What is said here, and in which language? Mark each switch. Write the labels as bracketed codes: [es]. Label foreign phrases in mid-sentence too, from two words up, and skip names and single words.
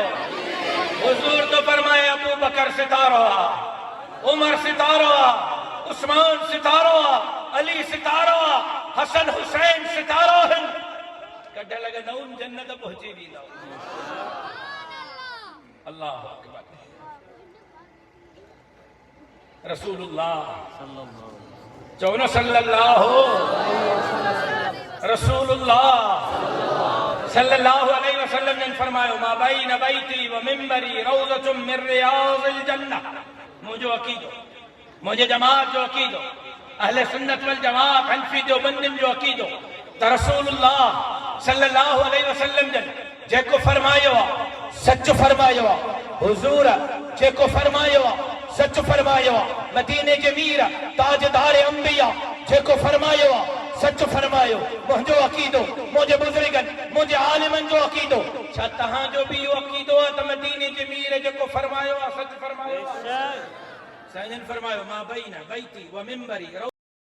[sd] हुजूर तो फरमाए अबू बकर सितारो आ, उमर सितारो आ, उस्मान सितारो आ, अली सितारो आ, हसन हुसैन सितारो आहिनि। कढ लॻंदऊं जन्नत पहुची वेंदव। [ar] الله أكبر. [sd] रसूलुल्लाह चओ न [ar] صلى الله رسول الله صلى الله عليه وسلم [sd] ने फरमायो [ar] ما بين بيتي و منبري روضة من رياض الجنة. [sd] मुझो अकीदो, मुझे जमात जो अकीदो, अहले सुन्नत वल जमात हनफी देवबंदियुनि जो अकीदो त रसूलुल्लाह [ar] صلى الله عليه وسلم [sd] जन जेको फरमायो आहे सच फरमायो आहे। हुजूर जेको फरमायो आहे सच फरमायो आहे। मदीने जे मीर ताजदार अंबिया जेको फरमायो आहे सच फरमायो। मुंहिंजो अकीदो, मुंहिंजे बुज़ुर्गनि, मुंहिंजे आलिमनि जो अकीदो, छा तव्हांजो बि इहो अकीदो आहे त मदीने जे मीर जेको फरमायो आहे सच फरमायो आहे? साईं फरमायो [ar] ما بين بيتي و منبري